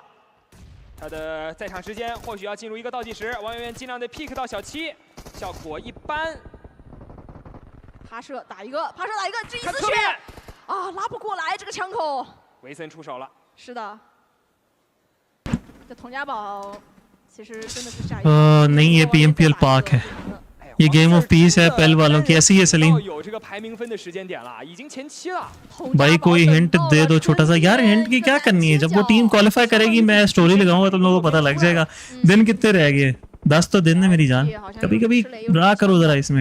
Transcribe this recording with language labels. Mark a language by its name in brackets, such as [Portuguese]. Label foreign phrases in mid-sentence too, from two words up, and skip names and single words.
[Chinese] 他的在场时间或许要进入一个倒计时。王媛媛尽量的 pick 到小7，效果一般。爬射打一个，爬射打一个，这一丝血啊，拉不过来这个枪口。维森出手了。是的，这佟家宝其实真的是下一。 [Hindi] नहीं ये PMPL पार्क है। ये गेम ऑफ पीस है पहल वालों की। ऐसी है सलीम भाई, कोई हिंट दे दो छोटा सा यार। हिंट की क्या करनी है, जब वो टीम क्वालिफाई करेगी मैं स्टोरी लगाऊंगा, तुम लोगों को पता लग जाएगा। दिन कितने रह गए, 10 तो दिन है मेरी जान। कभी कभी ड्रा करो जरा इसमें।